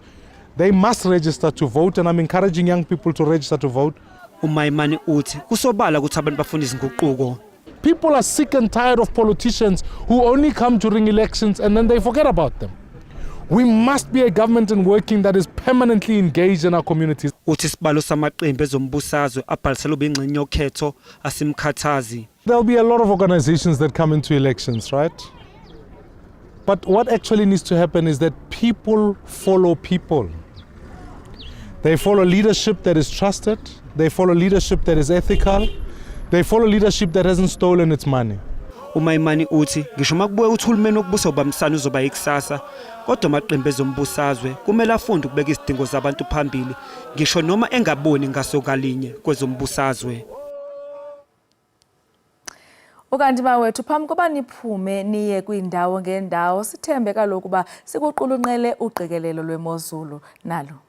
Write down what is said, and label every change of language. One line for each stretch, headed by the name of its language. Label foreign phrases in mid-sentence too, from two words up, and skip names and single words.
English: They must register to vote, and I'm encouraging young people to register to vote.
Zulu: uMaimane uthi kusobala ukuthi abantu bafuna izinguquko.
English: People are sick and tired of politicians who only come during elections and then they forget about them. We must be a government and working that is permanently engaged in our communities.
Zulu: Uthi sibalo samaqembu ezombusazwe abhalisela ubingxenye yokhetho asimkhathazi.
English: There'll be a lot of organizations that come into elections, right? But what actually needs to happen is that people follow people. They follow leadership that is trusted. They follow leadership that is ethical. They follow leadership that hasn't stolen its money.
Zulu: uMaimane uthi ngisho makubuye uthulumeni wokubusa ubamsana uzoba ikusasa kodwa amaqembu ezombusazwe kumele afunde ukubeka izidingo zabantu phambili ngisho noma engaboni ngasokalinye kwezombusazwe.
Xhosa: Ukanti bawethu phambi koba niphume niye kwindawo ngendawo sithembe kaloku ba sikuqulunqele uqikelelo lwemozulu nalo.